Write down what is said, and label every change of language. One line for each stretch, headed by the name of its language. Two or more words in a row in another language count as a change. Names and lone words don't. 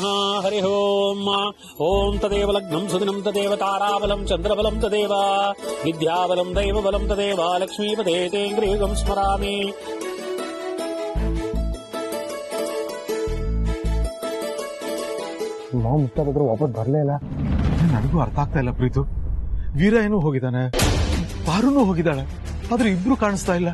Sanskrit: ಹರಿ ಓಂ. ಓಂ ತದೇವ ಲಗ್ನಂ ಸುದಿನಂ ತದೇವ ತಾರಾಬಲಂ ಚಂದ್ರಬಲಂ ತದೇವ ವಿದ್ಯಾಬಲಂ ದೈವಬಲಂ ತದೇವ ಲಕ್ಷ್ಮೀಪದೇ ತೇಂಗ್ರಿಯುಗಂ ಸ್ಮರಾಮಿ.
Kannada: ಮಾವ ಮುತ್ತಾದ್ರು ವಾಪಸ್ ಬರಲೇ ಇಲ್ಲ. ನನಗೂ ಅರ್ಥ ಆಗ್ತಾ ಇಲ್ಲ ಪ್ರೀತು. ವೀರ ಏನೂ ಹೋಗಿದ್ದಾನೆ, ಪಾರುನೂ ಹೋಗಿದ್ದಾಳೆ, ಆದ್ರೆ ಇಬ್ರು ಕಾಣಿಸ್ತಾ ಇಲ್ಲ.